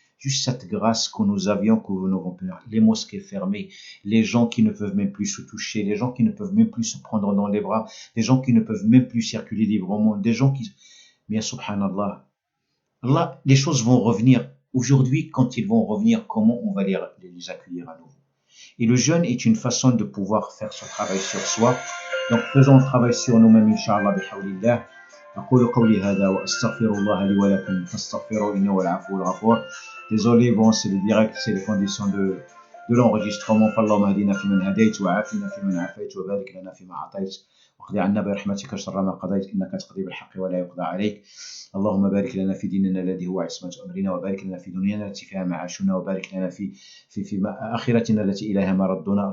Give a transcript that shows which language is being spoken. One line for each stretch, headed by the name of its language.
French: Juste cette grâce que nous avions, que nous n'avons plus. Les mosquées fermées, les gens qui ne peuvent même plus se toucher, les gens qui ne peuvent même plus se prendre dans les bras, des gens qui ne peuvent même plus circuler librement, des gens qui... Mais subhanallah, Allah, les choses vont revenir. Aujourd'hui, quand ils vont revenir, comment on va les accueillir à nouveau? Et le jeûne est une façon de pouvoir faire ce travail sur soi. Donc faisons le travail sur nous-mêmes,
Arabic: Inch'Allah, bihawlillah. أقول قولي هذا وأستغفر الله لي ولكم فاستغفروا إنه هو العفو الغفور.
French: Désolé, bon, c'est le direct, c'est les conditions de l'enregistrement.
Arabic: فاللهم اهدنا فيمن هديت وعافنا فيمن عافيت وبارك لنا فيما أعطيت واقض عنا برحمتك شر ما قضيت إنك تقضي بالحق ولا يقضى عليك. اللهم بارك لنا في ديننا الذي هو عصمة أمرنا وبارك لنا في دنيانا التي فيها معاشنا وبارك لنا في آخرتنا التي إليها مردنا.